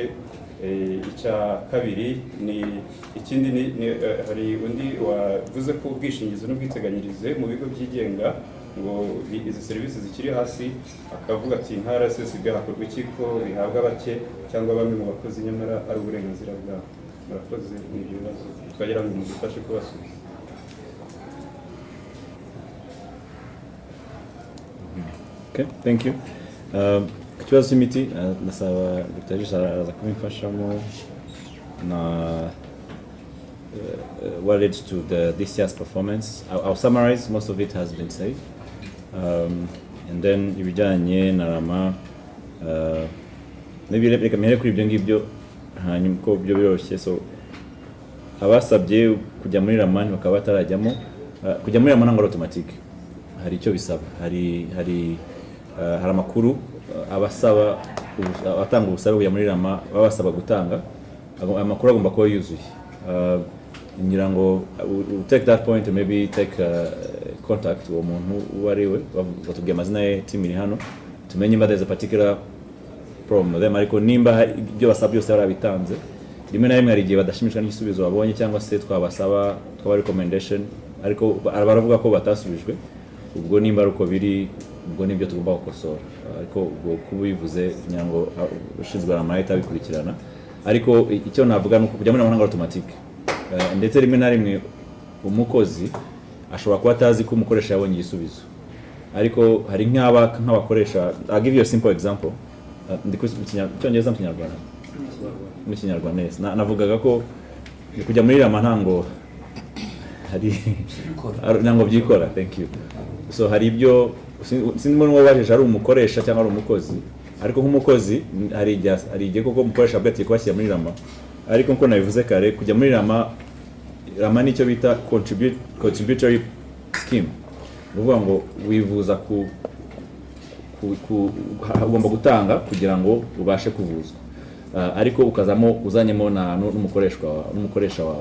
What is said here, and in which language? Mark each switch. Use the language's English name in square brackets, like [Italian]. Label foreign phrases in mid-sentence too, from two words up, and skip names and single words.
[Kinyarwanda] Icya kabiri ni ikindi hari undi wavuze ko ubwishingizi n'ubwiteganyirize mu bigo byigenga ngo izi serivisi zikiri hasi, akavuga ati nka RSSB hakorwa iki ko bihabwa bake cyangwa bamwe mu bakozi nyamara ari uburenganzira bwabo. Murakoze n'ibyo bibazo twagira ngo mudufashe kubasubiza. [English] Okay, thank you. [Kinyarwanda] Ku kibazo cy'imiti ndasaba Dr. Jisha araza kubimfashamo na [English] what led to this year's performance. I'll summarize, most of it has been said. And then [Kinyarwanda] ibijyanye na Rama, maybe reka mhere kuri ibyo ngibyo hanyuma ko byo biroroshye. So abasabye kujya muri Rama bakaba batarajyamo, kujya muri Rama ntabwo automatique, hari icyo bisaba, hari amakuru abasaba abatanga ubusabe kujya muri Rama babasaba gutanga, amakuru agomba kuba yuzuye. Ngira ngo [English] take that point and maybe take contact [Kinyarwanda] uwo muntu uwo ari we, batubwiye amazina ye, team iri hano, tumenye imba [English] there's a particular problem them, [Kinyarwanda] ariko nimba ibyo basaba byose barabitanze, rimwe na rimwe hari igihe badashimishwa n'igisubizo babonye cyangwa se twabasaba recommendation ariko baravuga ko batasubijwe, ubwo nimba ari uko biri, ubwo nibyo tugomba gukosora, ariko ubwo kubivuze ngira ngo ushinzwe Rama bikurikirana. Ariko icyo navuga nuko kujya muri Rama automatique, ndetse rimwe na rimwe umukozi ashobora kuba atazi ko umukoresha yabonye igisubizo, ariko hari nk'abakoresha. [English] I'll give you a simple example. [Kinyarwanda] Cyongereza mu Kinyarwanda, mu Kinyarwanda neza navugaga ko kujya muri Rama ntango byikora. [English] Thank you. [Kinyarwanda] So hari ibyo sinimo n'uwabajeje ari umukoresha cyangwa ari umukozi, ariko nk'umukozi hari igihe koko umukoresha bwatiye kubashyira muri Rama, ariko nko nabivuze kare, kujya muri Rama nicyo bita [English] contributory scheme, [Kinyarwanda] uvuga ngo wivuza ugomba gutanga kugira ngo ubashe kuvuzwa, ariko ukazamo uzanyemo n'umukoresha wawe.